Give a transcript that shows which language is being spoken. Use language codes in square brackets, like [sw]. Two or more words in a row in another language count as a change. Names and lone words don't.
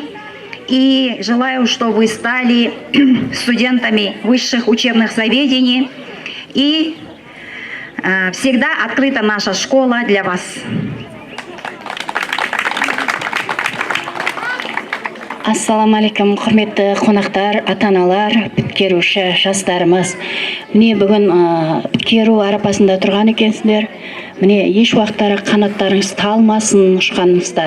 [ru] И желаю, чтобы вы стали студентами высших учебных заведений. И всегда открыта наша школа для вас. [kk] Ассаламалейкум, құрметті қонақтар, ата-аналар, біткеруші жастарымыз. Міне бүгін біткеру арапасында тұрған екенсіздер. Міне еш уақыттары қанаттарыңыз талмасын ұшқаныңызда.